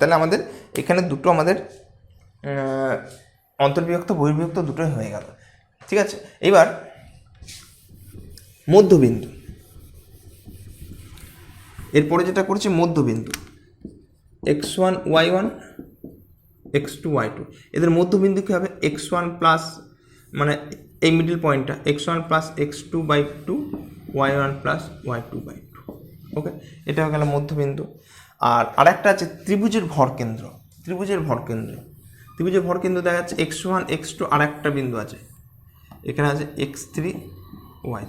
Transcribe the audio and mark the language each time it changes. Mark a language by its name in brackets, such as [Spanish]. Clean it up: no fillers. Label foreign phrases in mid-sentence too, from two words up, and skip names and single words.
[Bangla] তাহলে আমাদের এখানে দুটো আমাদের অন্তর্বিভক্ত বহির্বিভক্ত দুটোই হয়ে গেল, ঠিক আছে। এবার মধ্যবিন্দু, এরপরে যেটা করছি মধ্যবিন্দু x1 y1 x2 y2, এদের মধ্যবিন্দু কী হবে, x1 প্লাস মানে এই [English] middle point [Bangla] x1 প্লাস x2 বাই 2 y1 প্লাস y2 বাই 2। ওকে, এটা হয়ে গেল মধ্যবিন্দু। আর আরেকটা আছে ত্রিভুজের ভরকেন্দ্র। ত্রিভুজের ভরকেন্দ্র দেখা যাচ্ছে x1 x2, আর একটা বিন্দু আছে এখানে আছে x3 y3।